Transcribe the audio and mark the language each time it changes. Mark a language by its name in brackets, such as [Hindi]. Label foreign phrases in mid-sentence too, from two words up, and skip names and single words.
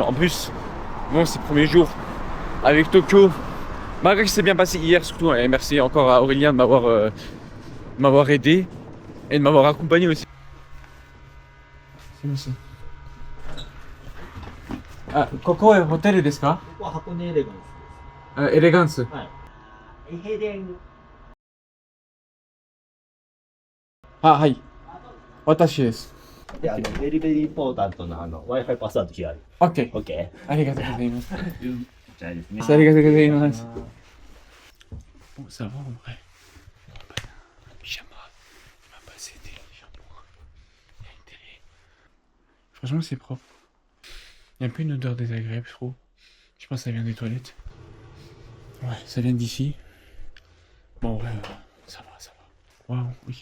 [French] En plus, bon, c'est le premier jour avec Tokyo. Malgré que c'est bien passé hier, surtout, et merci encore à Aurélien de m'avoir aidé et de m'avoir accompagné aussi. C'est bon, ça. Ah, Koko est hôtel [Japanese] ですか? ここは箱根エレガンスです。エレガンス。はい。エヘデン。あ、はい。私です。で、 [English] very very important [Japanese] な [English] Wi-Fi password [Japanese] 聞かれる。 OK。 OK。ありがとうございます。こちらですね。 [French] ありがとうございます。Bon, ça va en vrai. Pyjama, il m'a passé des shampoings. Il y a une télé. Franchement, c'est propre. Il y a un peu une odeur désagréable, je trouve. Je pense que ça vient des toilettes. Ouais, ça vient d'ici. Bon, ouais, ça va, ça va. Waouh, ok.